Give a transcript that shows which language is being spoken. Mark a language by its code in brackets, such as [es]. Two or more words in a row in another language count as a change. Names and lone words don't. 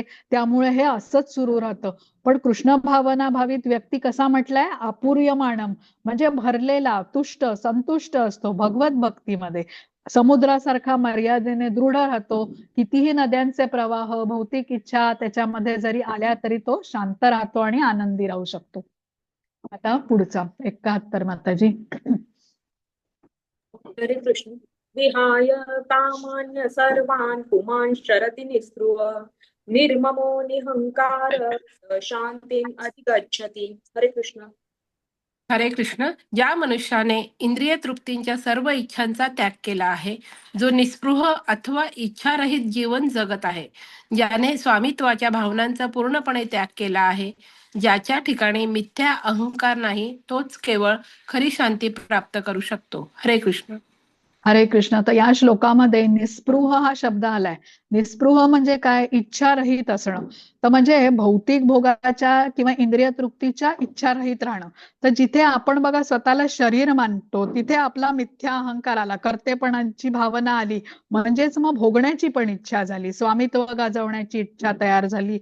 [mr] त्यामुळे हे असंच सुरू राहतं. पण कृष्ण भावना भावित व्यक्ती कसा म्हटलाय, आपूर्यमाणम म्हणजे भरलेला, तुष्ट, संतुष्ट असतो भगवत भक्तीमध्ये. समुद्रासारखा मर्यादेने दृढ राहतो. कितीही नद्यांचे प्रवाह, भौतिक इच्छा त्याच्यामध्ये जरी आल्या तरी तो शांत राहतो आणि आनंदी राहू शकतो. आता पुढचा 71 माताजी. हरे कृष्ण. [sa] विहाय कामान्य सर्वान् पुमान् शरति निःस्पृह निर्ममो निहंकार शांतीं अधिगच्छति. [mr] हरे कृष्ण. हरे कृष्ण. ज्या मनुष्याने इंद्रिय तृप्तींच्या सर्व इच्छांचा त्याग केला आहे, जो निस्पृह अथवा इच्छारहित जीवन जगत आहे, ज्याने स्वामित्वाच्या भावनांचा पूर्णपणे त्याग केला आहे, ज्याच्या ठिकाणी मिथ्या अहंकार नाही, तोच केवळ खरी शांती प्राप्त करू शकतो. हरे कृष्ण. हरे कृष्ण. तर या श्लोकामध्ये निस्पृह हा शब्द आलाय. निस्पृह म्हणजे काय, इच्छारहित असणं. तर म्हणजे भौतिक भोगाच्या किंवा इंद्रिय तृप्तीच्या इच्छारहित राहणं. तर जिथे आपण बघा स्वतःला शरीर मानतो, तिथे आपला मिथ्या अहंकार आला, कर्तेपणाची भावना आली, म्हणजेच मग भोगण्याची पण इच्छा झाली, स्वामित्व गाजवण्याची इच्छा तयार झाली.